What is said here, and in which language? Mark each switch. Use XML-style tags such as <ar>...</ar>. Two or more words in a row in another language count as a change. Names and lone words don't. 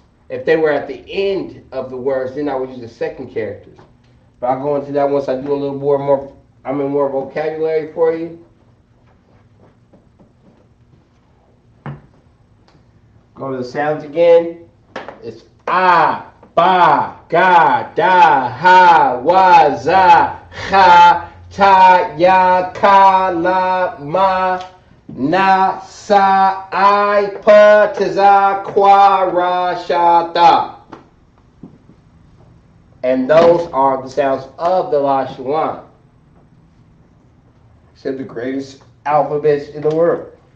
<en>If they were at the end of the words, then I would use the second characters. But I'll go into that once I do a little more vocabulary for you. Go to the sounds again. It's</en> <syr>ah, ba, ga, da, ha, wa, za, ha, ta, ya, ka, la, ma, na, sa, I, pa, ta, za, kwa, ra, sha, ta.</syr> <en>And those are the sounds of the Lashawan. It's the greatest alphabets in the world.</en>